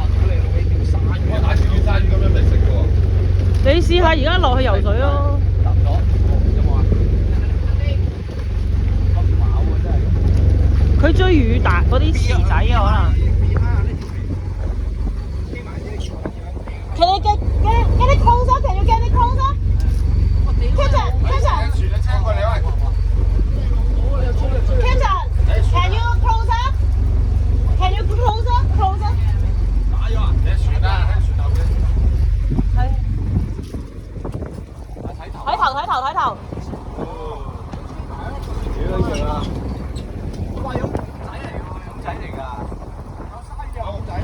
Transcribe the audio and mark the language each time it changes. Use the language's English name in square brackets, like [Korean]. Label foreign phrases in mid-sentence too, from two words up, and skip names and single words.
[Cantonese] 屌你老味條鯊魚，我打住條鯊魚咁樣嚟食嘅喎。你試下而家落去游水咯。揼咗，有冇啊？咁飽啊真係。佢追魚大嗰啲池仔啊，可能。 [English] Can you get it closer? Can you get it closer? Captain, Captain, [Cantonese] 船嘅車過嚟喂。 [English] Captain, can you closer? Can you closer? Closer? [Cantonese] 打咗啊！你船啦，喺船後邊。係。睇頭。睇頭。屌你啊！哇！有仔嚟㗎，有鯊魚有仔。